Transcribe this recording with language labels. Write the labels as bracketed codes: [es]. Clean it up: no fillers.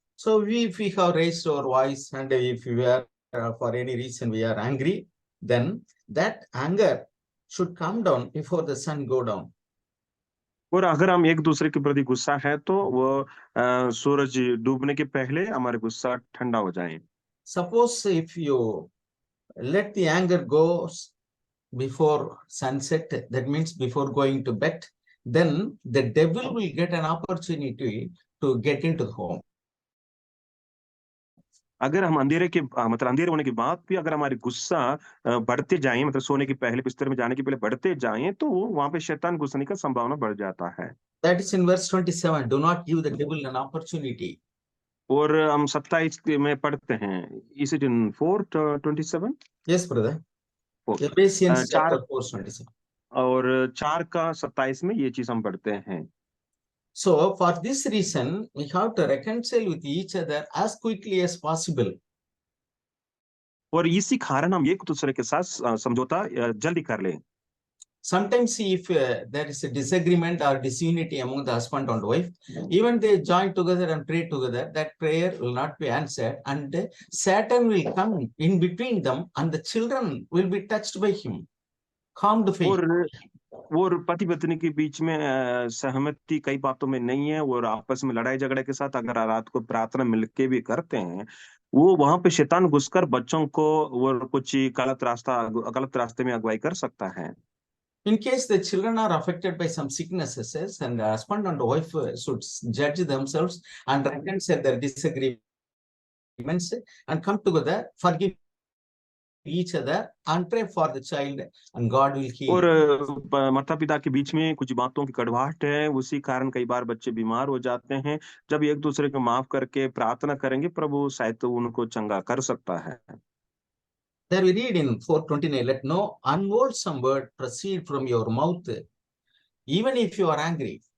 [en] So if we have raised our voice and if we are for any reason we are angry, then that anger should come down before the sun go down. [hi] और अगर हम एक दूसरे के प्रति गुस्सा है, तो वो सूरज डूबने के पहले हमारे गुस्सा ठंडा हो जाए। [en] Suppose if you let the anger go before sunset, that means before going to bed, then the devil will get an opportunity to get into the home. [hi] अगर हम मतलब अंधेरे होने के बाद भी अगर हमारे गुस्सा बढ़ते जाएं, मतलब सोने के पहले, बिस्तर में जाने के पहले बढ़ते जाएं, तो वो वहां पे शैतान घुसने का संभावना बढ़ जाता है। [en] That is in verse 27. Do not give the devil an opportunity. [hi] और हम 27 में पढ़ते हैं, [en] Is it in 4:27? Yes, brother. 4 Ephesians 4 chapter 4:27. [hi] और 4:27 में ये चीज हम पढ़ते हैं। [en] So for this reason, we have to reconcile with each other as quickly as possible. [hi] और इसी कारण हम एक दूसरे के साथ समझौता जल्दी कर लें। [en] Sometimes if there is a disagreement or disunity among the husband and wife, even they join together and pray together, that prayer will not be answered, and Satan will come in between them, and the children will be touched by him. Calmed faith. [hi] और पति पत्नी के बीच में सहमति कई बातों में नहीं है, और आपस में लड़ाई झगड़े के साथ अगर रात को प्रार्थना मिलके भी करते हैं, वो वहां पे शैतान घुसकर बच्चों को वो कुछ गलत रास्ते में अगुवाई कर सकता है। [en] In case the children are affected by some sicknesses, and the husband and wife should judge themselves and reconcile their disagreements and come together, forgive each other and pray for the child, and God will heal. [hi] और माता पिता के बीच में कुछ बातों की कड़वाहट है, उसी कारण कई बार बच्चे बीमार हो जाते हैं। जब एक दूसरे को माफ करके प्रार्थना करेंगे, प्रभु शायद तो उनको चंगा कर सकता है। [en] There we read in 4:29, let no unwholesome word proceed from your mouth, even if you are angry.